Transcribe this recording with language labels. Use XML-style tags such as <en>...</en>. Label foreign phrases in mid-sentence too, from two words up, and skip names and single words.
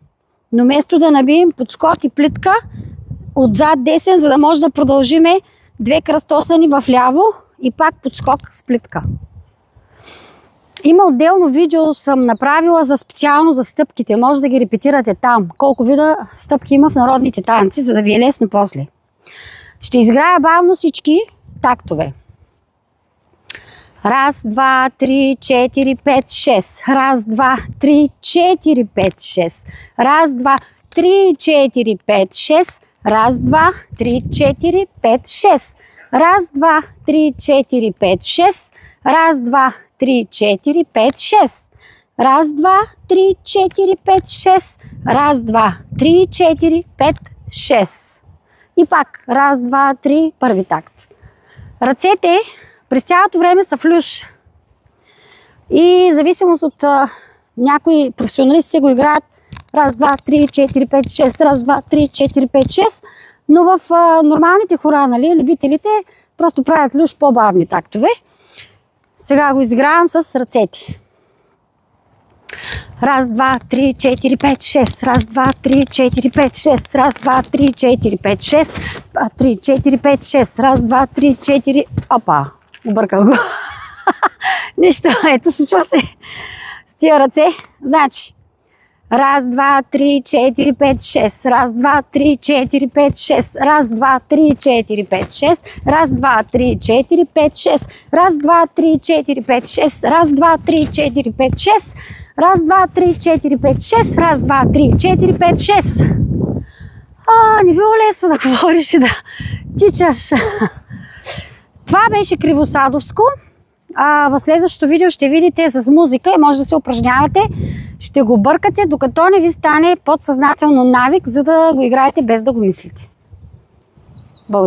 <bg>Но вместо да набием подскок и плитка, отзад десен, за да може да продължиме две кръстосани в ляво и пак подскок с плитка. Има отделно видео съм направила специално за стъпките. Може да ги репетирате там. Колко вида стъпки има в народните танци, за да ви е лесно после. Ще изиграя бавно всички тактове. Раз, два, три, 4, 5, 6. Раз, два, три, 4, 5, 6. Раз, два, три, 4, 5, 6. Раз, два, три, 4, 5, 6. Раз, два, три, 4, 5, 6. Раз, два, три, 4, 5, 6. Раз, два, три, 4, 5, 6. Раз, два, три, 4, 5, 6. И пак. Раз, два, три, първи такт. Ръцете през цялото време са в люш. И в зависимост от някои професионалисти го играят раз, два, три, 4, 5, 6, раз, два, три, 4, 5, 6. Но в нормалните хора, нали, любителите просто правят люш по-бавни тактове. Сега го изигравам с ръцете. Раз, два, три, 4, 5, 6. Раз, два, три, 4, 5, 6. Раз, два, три, 4, 5, 6. 3, 4, 5, 6. Раз, два, три, 4. Опа! Обърках го. Нищо, ето случва се с тия ръце. Значи, раз, два, три, 4, 5, 6. Раз, два, три, 4, 5, 6. Раз, два, три, 4, 5, 6. Раз, два, три, 4, 5, 6. Раз, два, три, 4, 5, 6. Раз, два, три, 4, 5, 6. Раз, два, три, 4, 5, 6. Раз, два, три, 4, 5, 6. Не било лесно да говориш и да тичаш. Това беше кривосадовско. В следващото видео ще видите с музика и може да се упражнявате. Ще го бъркате, докато не ви стане подсъзнателно навик, за да го играете без да го мислите.</bg>